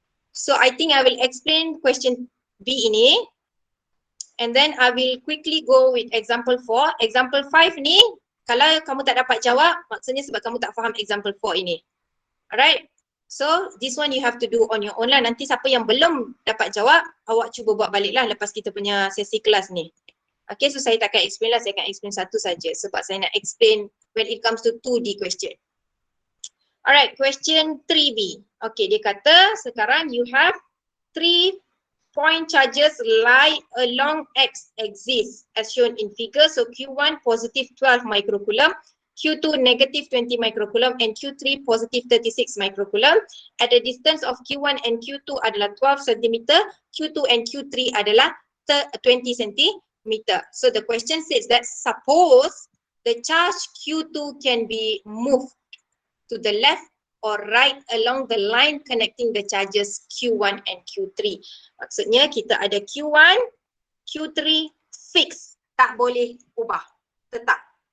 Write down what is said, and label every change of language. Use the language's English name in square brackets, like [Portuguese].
[English] So I think I will explain question B ini. And then I will quickly go with example 4. Example 5 ni, [Malay] Kalau kamu tak dapat jawab, maksudnya sebab kamu tak faham example 4 ini. [English] Alright? So, this one you have to do on your own lah. [Malay] Nanti siapa yang belum dapat jawab, awak cuba buat balik lah lepas kita punya sesi kelas ni. Okay, so saya takkan explain lah, saya akan explain satu saja sebab saya nak explain [English] when it comes to 2D question. Alright, question 3B. Okay, [Malay] dia kata sekarang [English] you have 3 point charges lie along x-axis as shown in figure. So Q1 positive 12 microcoulomb, Q2 negative 20 microcoulomb and Q3 positive 36 microcoulomb. At the distance of Q1 and Q2 adalah 12 cm, Q2 and Q3 adalah 20 cm. So the question says that suppose the charge Q2 can be moved to the left or right along the line connecting the charges Q1 and Q3. [Malay] Maksudnya kita ada Q1, Q3 fix, tak boleh ubah, tetap.